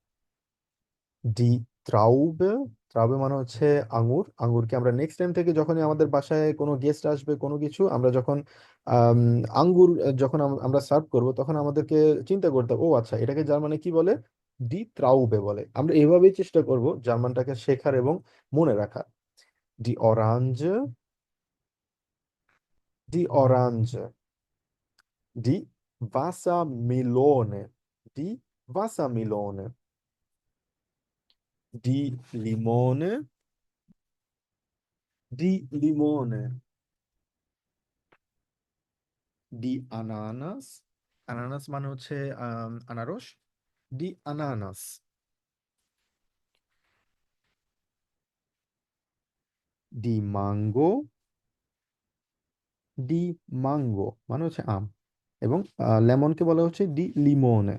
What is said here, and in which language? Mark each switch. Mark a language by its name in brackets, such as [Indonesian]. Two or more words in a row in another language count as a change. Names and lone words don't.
[German] die Traube. [Bangla] ট্রাউবে মানে হচ্ছে আঙ্গুর। আঙ্গুরকে আমরা [English] next time [Bangla] থেকে যখনই আমাদের বাসায় কোনো গেস্ট আসবে, কোনো কিছু আমরা যখন আম, আঙ্গুর যখন আমরা সার্ভ করব, তখন আমাদেরকে চিন্তা করতে হবে, ও আচ্ছা, এটাকে জার্মানে কি বলে? [German] die Traube বলে। [Bangla] আমরা এভাবেই চেষ্টা করব জার্মানটাকে শেখার এবং মনে রাখার। [German] Die Orange, die Orange, die Wassermelone, die Wassermelone, die Limone, die Limone, die Ananas, Ananas [Bangla] মানে হচ্ছে আনারস, [German] die Ananas, die Mango, die Mango [Bangla] মানে হচ্ছে আম, এবং লেমনকে বলা হচ্ছে [German] die Limone.